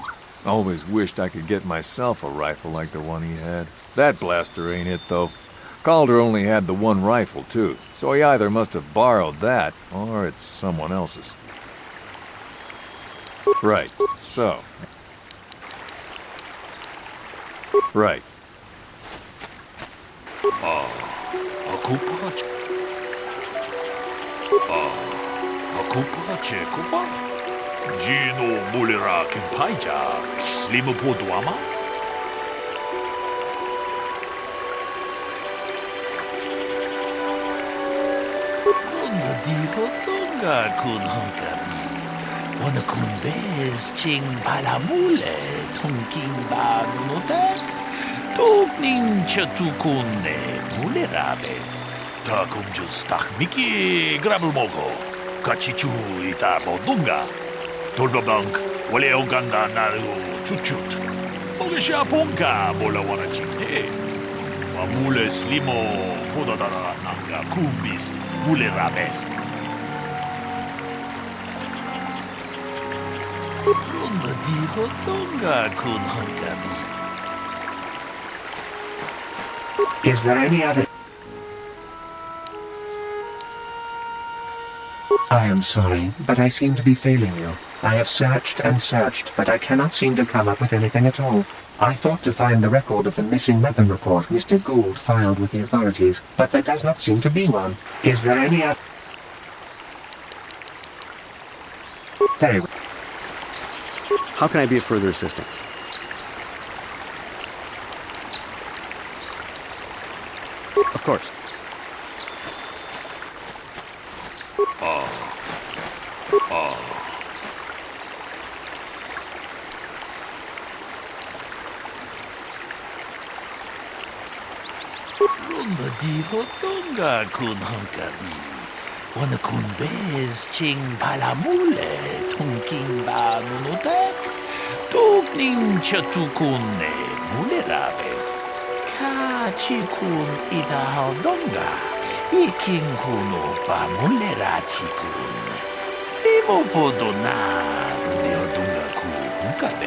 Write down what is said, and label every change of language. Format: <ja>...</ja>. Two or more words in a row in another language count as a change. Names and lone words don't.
<en>Always wished I could get myself a rifle like the one he had. That blaster ain't it, though. Calder only had the one rifle, too, so he either must have borrowed that, or it's someone else's. Right, so... Right. Ako pache kupa. Gino mulira kimpaja slimo poduama. Unga diho tunga kun honkabi. Wana kun bez ching palamule tungking ba nunotek. Tugning chatukune mulerabes. Takum just miki grabulmogo. Kachichu ita bodunga. Tolbabank wale oganda naru chuchut. Mogesha ponka bola wana chikne. Mamule slimo podadara nanga kumbis mulerabes. Runda diho tunga kun honkabi. Is there any other... I am sorry, but I seem to be failing you. I have searched and searched, but I cannot seem to come up with anything at all. I thought to find the record of the missing weapon report Mr. Gould filed with the authorities, but there does not seem to be one. Is there any other... Very well. How can I be of further assistance? Of course. Runda diho tunga kun honkabi. Wana kun bez ching palamule tungking ba nunotek. Tugning chatukune mulerabes. Kachikun ida hodonga. Iking kuno ba mulera chikun. Slimo podona rundi hodonga ku hunkabe.</en>